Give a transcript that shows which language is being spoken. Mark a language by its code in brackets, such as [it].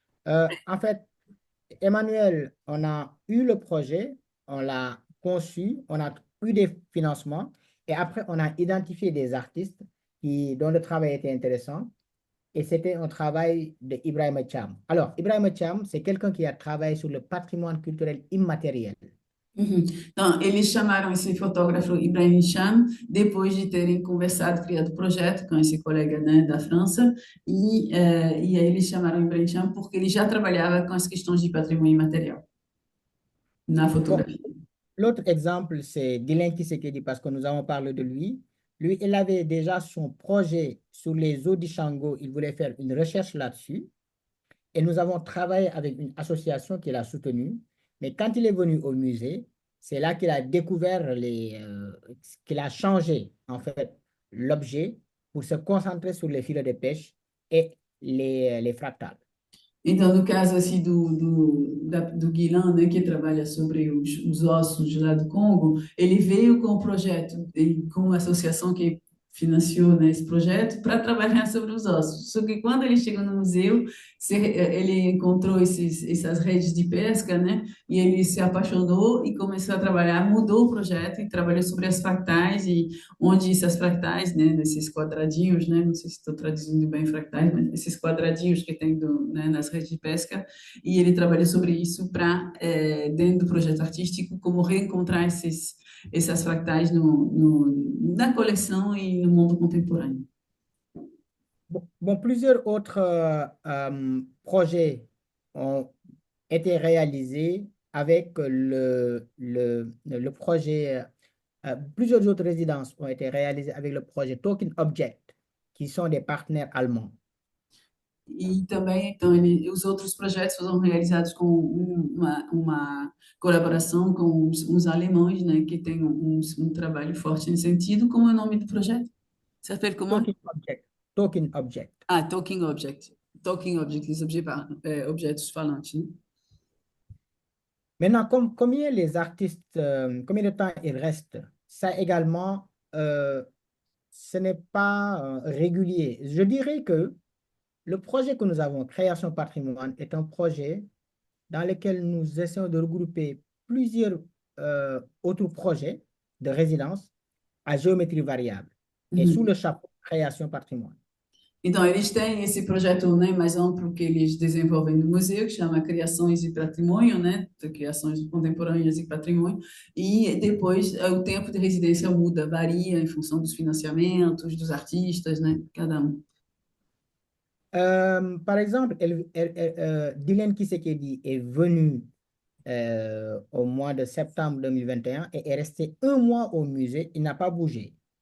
[fr] En fait, Emmanuel, on a eu le projet, on l'a conçu, on a eu des financements et après, on a identifié des artistes dont le travail était intéressant et c'était un travail de Ibrahim Cham. Alors, Ibrahim Cham, c'est quelqu'un qui a travaillé sur le patrimoine culturel immatériel. Uhum. [pt] Então, eles chamaram esse fotógrafo Ibrahim Cham depois de terem conversado, criado o projeto com esse colega, né, da França, e aí eles chamaram Ibrahim Cham porque ele já trabalhava com as questões de patrimônio imaterial na [fr] Bon, [pt] fotografia. [fr] l'autre exemple, c'est Dylan Kisekedi parce que nous avons parlé de lui. Lui, il avait déjà son projet sur les eaux du Chango. Il voulait faire une recherche là-dessus. Et nous avons travaillé avec une association qui l'a soutenu. Mais quand il est venu au musée, c'est là qu'il a découvert qu'il a changé, en fait, l'objet pour se concentrer sur les filets de pêche et les fractales. [pt] Então, no caso assim do Guilan, né, que trabalha sobre os ossos lá do Congo, ele veio com o projeto, com a associação que financiou, né, esse projeto, para trabalhar sobre os ossos. Só que quando ele chegou no museu, ele encontrou essas redes de pesca, né, e ele se apaixonou e começou a trabalhar, mudou o projeto e trabalhou sobre as fractais e onde essas fractais, né, nesses quadradinhos, né, não sei se estou traduzindo bem fractais, mas esses quadradinhos que tem né, nas redes de pesca, e ele trabalhou sobre isso para, dentro do projeto artístico, como reencontrar essas fractais na coleção e no mundo contemporâneo. [fr] Bon, plusieurs autres projets ont été réalisés avec le projet. Plusieurs autres résidences ont été réalisées avec le projet Token Object, qui sont des partenaires allemands. [pt] E também, então, os outros projetos foram realizados com uma colaboração com uns alemães, né, que têm um trabalho forte nesse sentido. Como é o nome do projeto? [fr] Ça s'appelle comment? [en] Token Object. Token Object. [pt] Ah, Talking Object. Talking Object, les objetos falantes, né? [fr] Maintenant, combien les artistes, combien de temps ils restent, ça également, ce n'est pas régulier. Je dirais que le projet que nous avons, Création Patrimoine, est un projet dans lequel nous essayons de regrouper plusieurs autres projets de résidence à géométrie variable et sous Uhum. le chapeau création patrimoine. [pt] Então, eles têm esse projeto, né, mais amplo que eles desenvolvem no museu, que chama Criações e Patrimônio, né, de criações contemporâneas e patrimônio, e depois o tempo de residência muda, varia em função dos financiamentos, dos artistas, né, cada um. [fr] Par exemple, Dylan Kisekedi est venu au mois de septembre 2021 et est resté un mois au musée, il n'a pas bougé.